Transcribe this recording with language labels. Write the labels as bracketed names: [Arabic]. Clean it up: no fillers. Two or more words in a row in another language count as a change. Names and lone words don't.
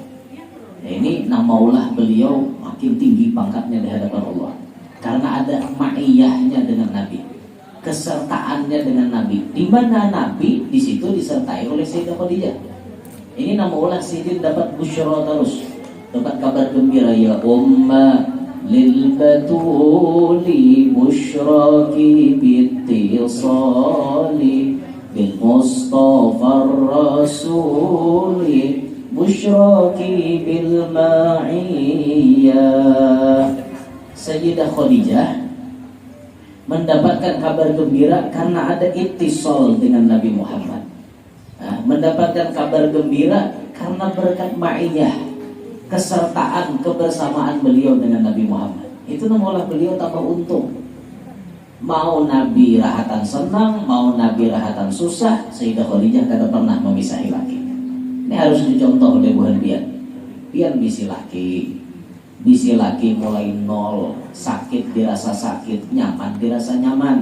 [Banjar] Nah, ini namaulah beliau makin tinggi pangkatnya di hadapan Allah karena ada ma'iyahnya dengan Nabi, kesertaannya dengan Nabi. [Indonesian] Di mana Nabi di situ disertai oleh Sayyidah Khadijah. [Banjar] Ini nama ulah sidin dapat busyra terus, dapat kabar gembira [Arabic] يا أم البتول بشراك باتصال المصطفى الرسول بشراك بالمعية. [Indonesian] Sayyidah Khadijah mendapatkan kabar gembira karena ada ittisal dengan Nabi Muhammad. Mendapatkan kabar gembira karena berkat ma'iyah, kesertaan, kebersamaan beliau dengan Nabi Muhammad. [Banjar] Itu namulah beliau tambah untung. Mau Nabi rahatan senang, mau Nabi rahatan susah, Sayyidah Khadijah kada pernah memisahi laki. Ini harus dicontoh oleh buhan pian. Pian bisi laki mulai nol, sakit dirasa sakit, nyaman dirasa nyaman.